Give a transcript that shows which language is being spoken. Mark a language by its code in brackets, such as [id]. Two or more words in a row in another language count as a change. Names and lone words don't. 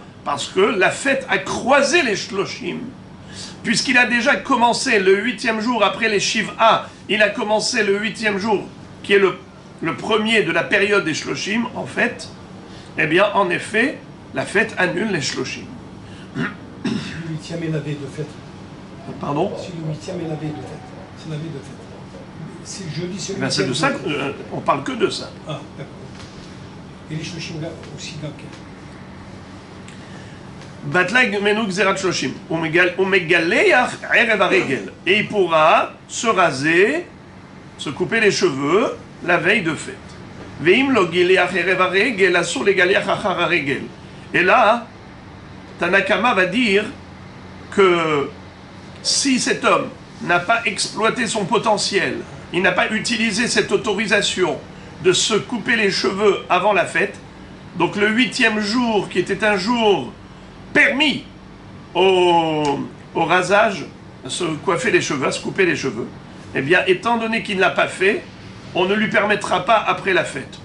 [fr] Parce que la fête a croisé les Shloshim. Puisqu'il a déjà commencé le 8e jour après les Shiv'a, il a commencé le 8e jour, qui est le premier de la période des Shloshim, en fait, eh bien, en effet, la fête annule les Shloshim. Si le 8e est la veille de fête. Pardon? Si le 8e est la veille de fête. C'est la veille de fête. C'est jeudi, c'est le 8e. Ben c'est de ça, on parle que de ça. Ah, d'accord. Et les Shloshim aussi, donc. [he] בטלה ממנו גזרת שלושים. ומגלח ערב הרגל. [fr] Et il pourra se raser, se couper les cheveux la veille de fête. [he] ואם לא גילח ערב הרגל אסור לגלח אחר הרגל. [fr] Et là, Tanakama va dire que si cet homme n'a pas exploité son potentiel, il n'a pas utilisé cette autorisation de se couper les cheveux avant la fête, donc le 8e jour, qui était un jour permis au rasage, à se coiffer les cheveux, à se couper les cheveux, eh bien, étant donné qu'il ne l'a pas fait, on ne lui permettra pas après la fête.